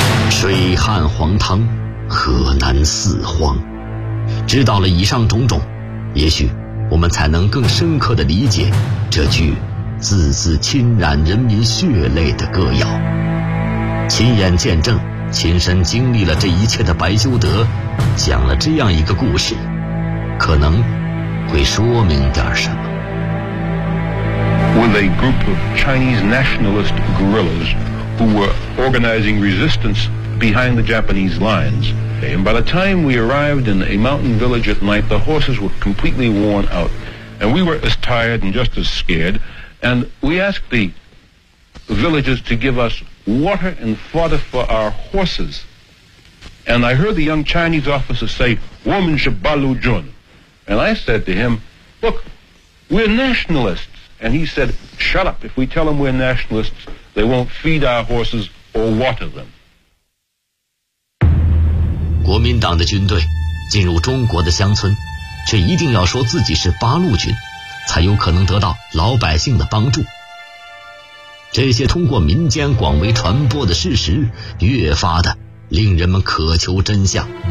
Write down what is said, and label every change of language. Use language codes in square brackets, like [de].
[zh] 水旱黄汤，河南四荒，知道了以上种种，也许我们才能更深刻地理解这句字字侵染人民血泪的歌谣。亲眼见证、亲身经历了这一切的白修德讲了这样一个故事，可能会说明点什么。 [en] With a group of Chinese nationalist guerrillas who were organizing resistance behind the Japanese lines, and by the time we arrived in a mountain village at night, the horses were completely worn out, and we were as tired and just as scaredAnd we asked the villagers to give us water and fodder for our horses. And I heard the young Chinese officer say, [zh] Woman Shabalu Jun. [en] And I said to him, Look, we're nationalists. And he said, Shut up. If we tell them we're nationalists, they won't feed our horses or water them. [zh] 国民党的军队进入中国的乡村，却一定要说自己是八路军，才有可能得到老百姓的帮助。这些通过民间广为传播的事实越发的令人们渴求真相。